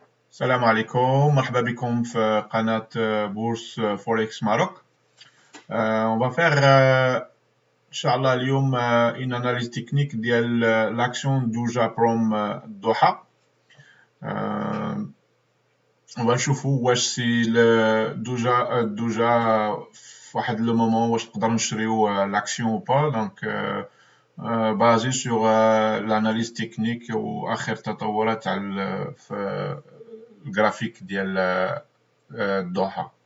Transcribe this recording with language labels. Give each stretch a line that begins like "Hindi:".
Arabic: السلام عليكم، مرحبا بكم في قناة بورس فوركس ماروك.
French: On va faire Inch'Allah اليوم une analyse technique ديال l'action Douja Prom Doha.
Arabic: On va نشوفوا واش سي دوجا في واحد لو مومون واش نقدر نشريو l'action ou pas. Donc basé sur l'analyse technique واخر تطورات على في الجرافيك ديال الضحى.